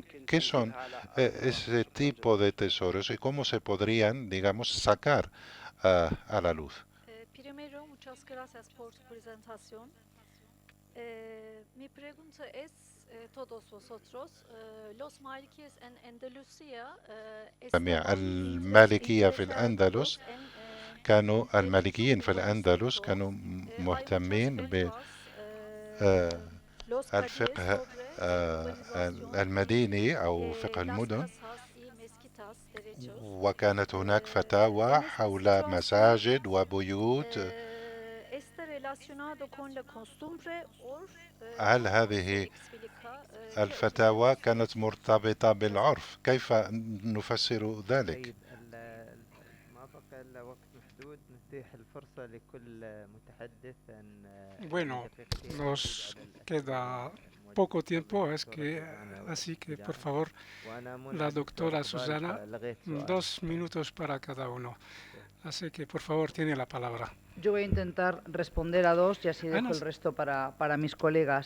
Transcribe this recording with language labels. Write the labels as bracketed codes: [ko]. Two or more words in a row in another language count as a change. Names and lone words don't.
[es] ¿Qué son ese tipo de tesoros y cómo se podrían, digamos, sacar a la luz? Primero, muchas gracias por su presentación. Mi pregunta es, todos vosotros, los Malikíes en Andalucía [ar] المالكية في الأندلس المالكيين في الأندلس كانوا مهتمين بالفقه المديني أو فقه المدن، وكانت هناك فتاوى حول مساجد وبيوت. هل هذه الفتاوى كانت مرتبطة بالعرف؟ كيف نفسر ذلك؟ ما بقى إلا وقت محدود، نتيح الفرصة لكل متحدث أن [es] Bueno, nos queda poco tiempo, así que por favor, la doctora Susana, 2 minutos para cada uno. Así que por favor, tiene la palabra. Yo voy a intentar responder a 2 y así dejo el resto para mis colegas.